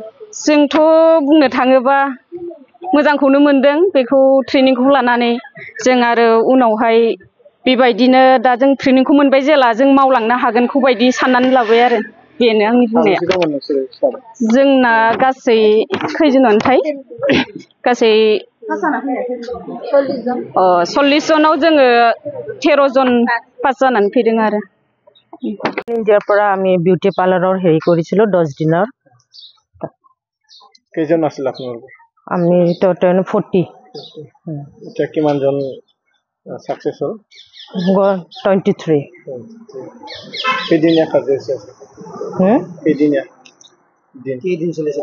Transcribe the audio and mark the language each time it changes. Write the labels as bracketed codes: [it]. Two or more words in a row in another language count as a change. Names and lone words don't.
[brx] जोंथ' बुंनो थाङोबा मोजांखौनो मोनदों बेखौ ट्रेनिंखौ लानानै जों आरो उनावहाय बेबायदिनो दा जों ट्रेनिंखौ मोनबाय जेला जों मावलांनो हागोनखौ बायदि साननानै लाबाय आरो बेनो आंनि बुंनाया जोंना गासै खैजोनानोथाय गासै 40 जनाव जोङो 13 जन पास जानानै फैदों आरो [as] ইন্ডিয়াৰ পৰা আমি [en] beauty parlourৰ [as] হেৰি কৰিছিলো 10 দিনৰ কেইজন আছিল আপোনালোক আমি টোটাল 40 এটা কিমান জন সাকসেস হল 23 কেদিনীয়া কাৰ্যসূচী আছে কেদিনীয়া দিন চলিছে